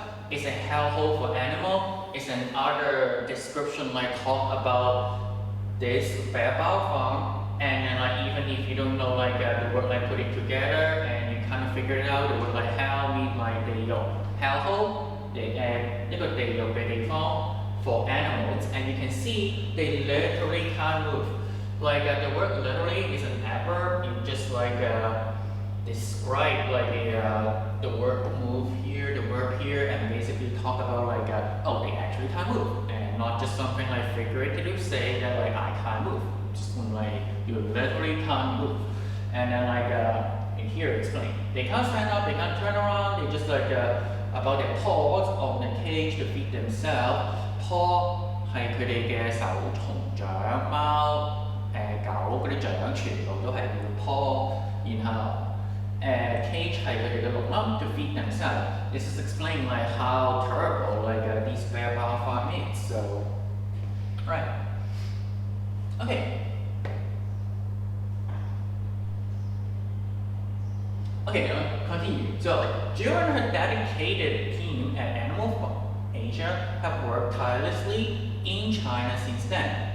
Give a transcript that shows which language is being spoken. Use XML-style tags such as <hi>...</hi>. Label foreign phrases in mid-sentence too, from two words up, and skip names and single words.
<en>It's a hellhole for animal. It's another description like talk about this bear farm. And then like even if you don't know like the word like put it together and you kind of figure it out, the word like hell means like the hellhole.</en> <yue>一個地獄嘅地方</yue> <en>for animals, and you can see they literally can't move. Like the word literally is an adverb. You just like describe like the word move here, the verb here, and basically talk about like oh they actually can't move, and not just something like figurative say that like I can't move. Just like you literally can't move, and then like in here it's like they can't stand up, they can't turn around, they just like about their paws on the cage to feed themselves.</en> <yue>Paw 係佢哋嘅手、蟲掌、貓、狗嗰啲掌，全部都係叫 paw。然後cage 係佢哋嘅籠啦</yue> <en>to feed themselves. This is explaining like how terrible like these bear farm is. So, right. Okay. Okay, continue. So, Jill and her dedicated team at Animal Farm Asia have worked tirelessly in China since then.</en>